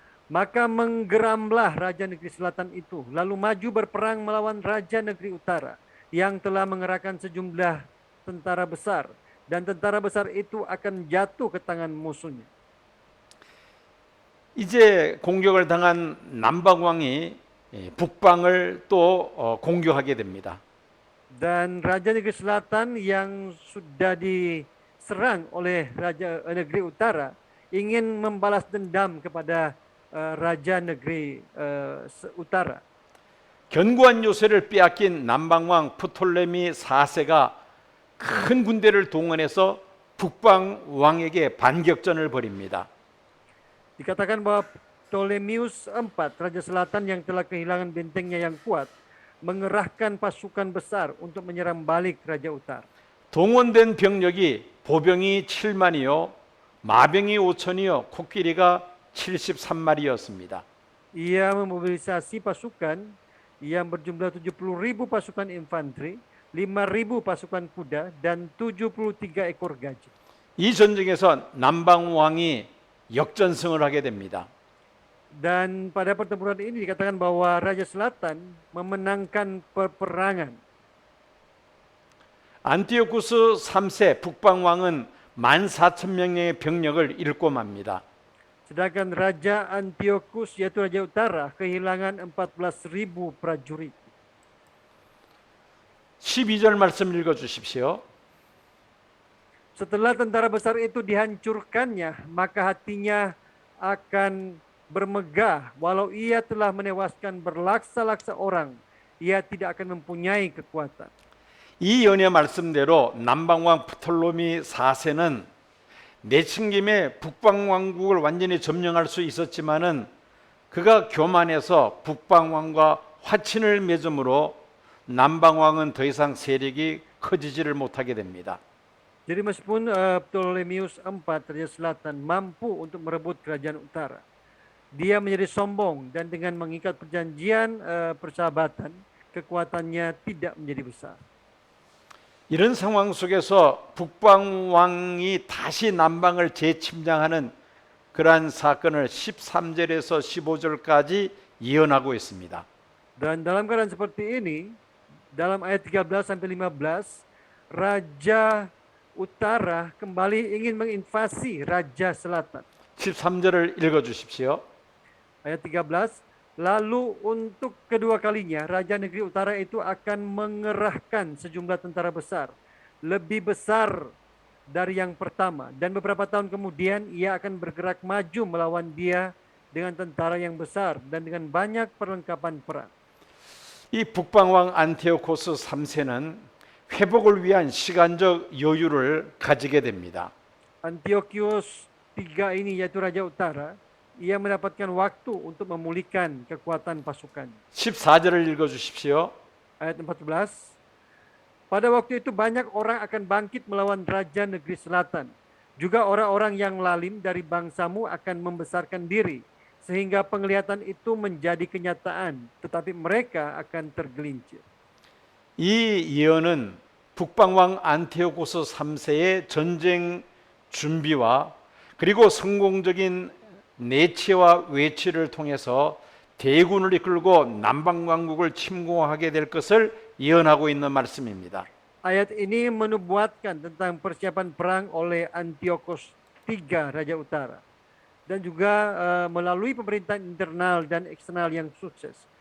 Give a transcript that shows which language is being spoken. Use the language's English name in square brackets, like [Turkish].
[Indonesian] Maka menggeramlah Raja Negeri Selatan itu, lalu maju berperang melawan Raja Negeri Utara yang telah mengerahkan sejumlah tentara besar, dan tentara besar itu akan jatuh ke tangan musuhnya. [Korean] 이제 공격을 당한 남방 왕이 북방을 또 공격하게 됩니다. [Indonesian] Dan Raja Negeri Selatan yang sudah diserang oleh Raja Negeri Utara ingin membalas dendam kepada Raja Negeri Utara. [Korean] 견고한 요새를 빼앗긴 남방왕 프톨레미 4세가 큰 군대를 동원해서 북방 왕에게 반격전을 벌입니다. [Indonesian] Dikatakan bahwa Ptolemeus IV, Raja Selatan yang telah kehilangan bentengnya yang kuat, mengerahkan pasukan besar untuk menyerang balik Raja Utara. [Korean] 동원된 병력이 보병이 7만이요, 마병이 5천이요, 코끼리가 73마리였습니다. [Indonesian] Ia memobilisasi pasukan yang berjumlah 70.000 pasukan infanteri, 5.000 pasukan kuda, dan 73 ekor gajah. [Korean] 이 전쟁에서 남방 왕이 역전승을 하게 됩니다. [Indonesian] Dan pada pertempuran ini dikatakan bahwa Raja Selatan memenangkan peperangan. [Korean] 안티오쿠스 3세 북방 왕은 14,000명의 병력을 잃고 맙니다. [Indonesian] Sedangkan Raja Antiochus, yaitu Raja Utara, kehilangan 14.000 prajurit. [Korean] 12절 말씀 읽어 주십시오. [Indonesian] Setelah tentara besar itu dihancurkannya, maka hatinya akan bermegah. Walau ia telah menewaskan berlaksa-laksa orang, ia tidak akan mempunyai kekuatan. [Korean] 이 연의 말씀대로 남방왕 프톨로미 4세는 내친 김에 북방 왕국을 완전히 점령할 수 있었지만은 그가 교만해서 북방 왕과 화친을 맺음으로 남방 왕은 더 이상 세력이 커지지를 못하게 됩니다. [Indonesian] Jadi meskipun Ptolemeus IV, Raja Selatan, mampu untuk merebut kerajaan utara, dia menjadi sombong dan dengan mengikat perjanjian persahabatan, kekuatannya tidak menjadi besar. [Korean] 이런 상황 속에서 북방 왕이 다시 남방을 재침략하는 그러한 사건을 13절에서 15절까지 예언하고 있습니다. [Indonesian] Dan dalam keadaan seperti ini, dalam ayat 13 sampai 15, Raja Utara kembali ingin menginvasi Raja Selatan. [Korean] 13절을 읽어 주십시오. [Indonesian] Ayat 13, lalu untuk kedua kalinya Raja Negeri Utara itu akan mengerahkan sejumlah tentara besar, lebih besar dari yang pertama, dan beberapa tahun kemudian ia akan bergerak maju melawan dia dengan tentara yang besar dan dengan banyak perlengkapan perang. [Korean] 이 북방왕 안티오코스 3세는 회복을 위한 시간적 여유를 가지게 됩니다. [Indonesian] Antiochus III ini, yaitu Raja Utara, ia mendapatkan waktu untuk memulihkan kekuatan pasukan. [Korean] 14절을 읽어 주십시오. [Indonesian] Ayat 14. Pada waktu itu banyak orang akan bangkit melawan Raja Negeri Selatan. Juga orang-orang yang lalim dari bangsamu akan membesarkan diri sehingga penglihatan itu menjadi kenyataan, tetapi mereka akan tergelincir. [Korean] 이 예언은 북방왕 안티오코스 3세의 전쟁 준비와 그리고 성공적인 내치와 외치를 통해서 대군을 이끌고 남방왕국을 침공하게 될 것을 예언하고 있는 말씀입니다. [Indonesian] Ayat ini menubuatkan tentang persiapan perang oleh Antiochus III, Raja Utara. Dan juga melalui pemerintahan internal dan eksternal yang sukses.